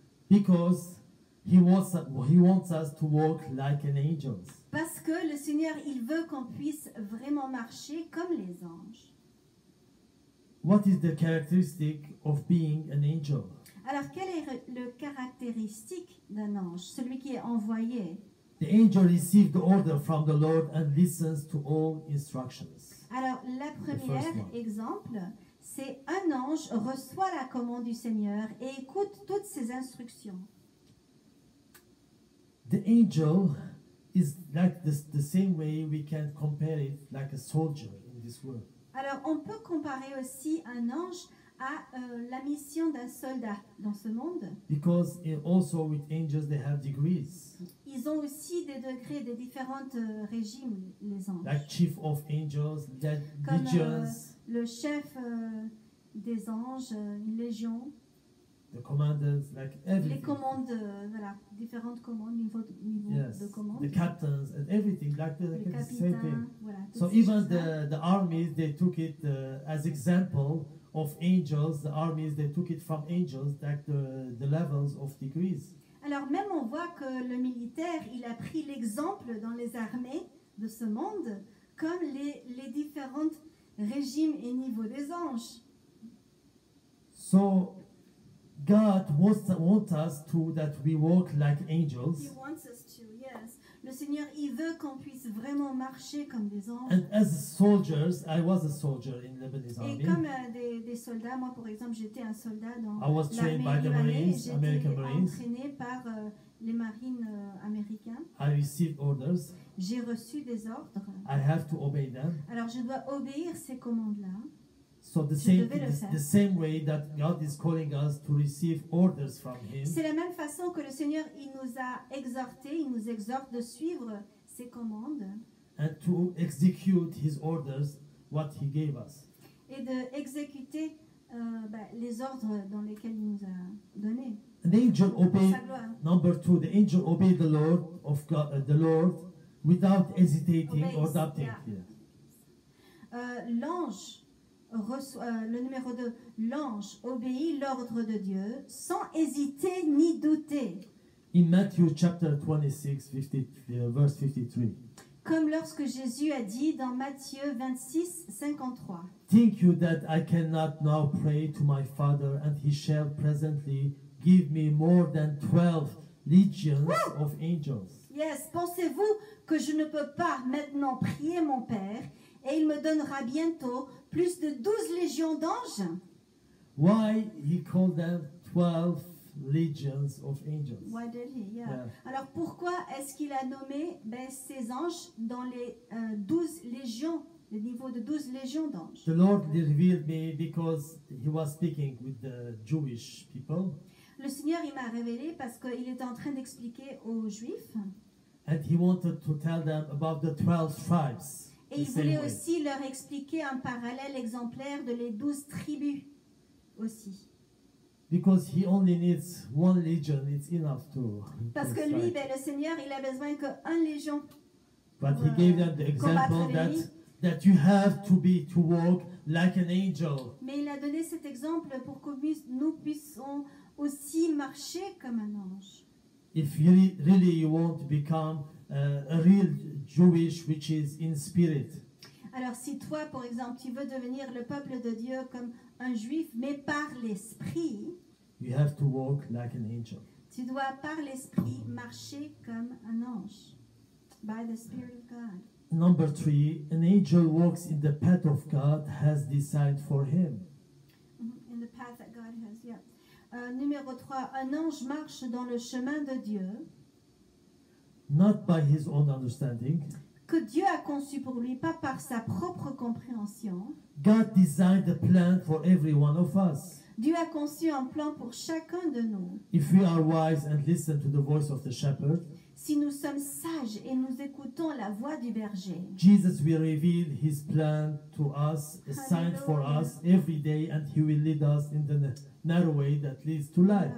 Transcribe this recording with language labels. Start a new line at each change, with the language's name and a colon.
English: Because he wants us to walk like an angel.
French: Parce que le Seigneur, il veut qu'on puisse vraiment marcher comme les anges.
English: What is the characteristic of being an angel?
French: Alors, quelle est le caractéristique d'un ange, celui qui est envoyé?
English: The angel receives the order from the Lord and listens to all instructions.
French: Alors, la première exemple, c'est un ange reçoit la commande du Seigneur et écoute toutes ses instructions.
English: The angel is like the same way we can compare it like a soldier in this world.
French: Alors, on peut comparer aussi un ange à la mission d'un soldat dans ce monde.
English: Because also with angels they have degrees.
French: Ils ont aussi des degrés, des différents régimes, les anges.
English: Like chief of angels,
French: comme
English: legions.
French: Le chef des anges, une légion.
English: The commanders, like everything.
French: Les commandes, voilà, différentes commandes, niveau
English: yes.
French: de commande.
English: The captains and everything, like the same thing.
French: Voilà,
English: so even the armies, they took it as example of angels. The armies, they took it from angels, like the levels of degrees.
French: Alors même on voit que le militaire, il a pris l'exemple dans les armées de ce monde, comme les différents régimes et niveaux des anges.
English: So God wants us to that we walk like angels. He wants us to, yes.
French: Le Seigneur, il veut qu'on puisse vraiment marcher comme des anges.
English: And as soldiers, I was a soldier in Lebanese army.
French: Et comme des soldats, moi par exemple, j'étais un soldat dans
English: I was trained by the Marines, American Marines.
French: J'étais entraîné par les marines américains.
English: I received orders.
French: J'ai reçu des ordres.
English: I have to obey them.
French: Alors je dois obéir ces commandes-là.
English: So the same way that God is calling us to receive orders from Him.
French: C'est la même façon que le Seigneur il nous a exhortés, il nous exhorte de suivre ses commandes.
English: And to execute His orders, what He gave us.
French: Et de exécuter les ordres dans lesquels il nous a donnés.
English: An angel obeyed. Number 2, the angel obeyed the Lord of God, the Lord, without hesitating or doubting. Yeah.
French: L'ange le numéro 2, l'ange obéit l'ordre de Dieu sans hésiter ni douter.
English: In Matthew chapter 26, verse 53.
French: Comme lorsque Jésus a dit dans Matthieu 26, 53.
English: Think you that I cannot now pray to my Father, and he shall presently give me more than 12 legions of angels?
French: Yes, pensez-vous que je ne peux pas maintenant prier mon Père et il me donnera bientôt plus de 12 légions d'anges?
English: Why he called them 12 legions of angels? Why did he? Yeah. Yeah.
French: Alors pourquoi est-ce qu'il a nommé ces anges dans les 12 légions, le niveau de 12 légions d'anges?
English: The Lord revealed me because he was speaking with the Jewish people,
French: Le Seigneur, il m'a révélé parce qu'il était en train d'expliquer aux Juifs
English: and he wanted to tell them about the 12 tribes.
French: et
English: the
French: il
English: same
French: voulait
English: way.
French: aussi leur expliquer un parallèle exemplaire de les 12 tribus aussi.
English: Because he only needs one legion, it's enough to.
French: Parce que lui, le Seigneur, il a besoin qu'un légion.
English: But he gave them the example that you have to walk like an angel.
French: Mais il a donné cet exemple pour que nous puissions aussi marcher comme un ange.
English: If you really you want to become a real Jewish, which is in spirit,
French: Alors si toi, par exemple, tu veux devenir le peuple de Dieu comme un juif, mais par l'esprit,
English: you have to walk like an angel.
French: tu dois par l'esprit marcher comme un ange.
English: By the Spirit of God. Number 3, an angel walks in the path of God has designed for him. In the path that God has, yeah.
French: Numéro 3, un ange marche dans le chemin de Dieu,
English: Not by his own understanding.
French: que Dieu a conçu pour lui, pas par sa propre compréhension.
English: God designed a plan for every one of us.
French: Dieu a conçu un plan pour chacun de nous.
English: If we are wise and listen to the voice of the shepherd,
French: Si nous sommes sages et nous écoutons la voix du berger,
English: Jesus will reveal his plan to us, assigned for us every day, and he will lead us in the narrow way that leads to life.